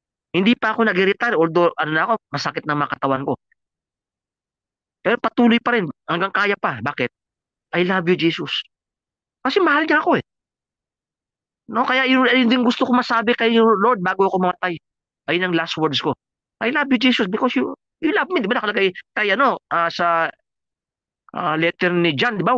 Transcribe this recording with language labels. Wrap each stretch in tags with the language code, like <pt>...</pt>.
<tl>Hindi pa ako nag-retire, although ako, masakit na mga katawan ko. Pero patuloy pa rin, hanggang kaya pa. Bakit?</tl> <en>I love you, Jesus.</en> <tl>Kasi mahal niya ako No, kaya yun din gusto ko masabi kay Lord bago ako mamatay. Ayun ang last words ko.</tl> <en>I love you, Jesus, because you love me.</en> <tl>Di ba nakalagay tayo, sa letter ni John, di ba?</tl>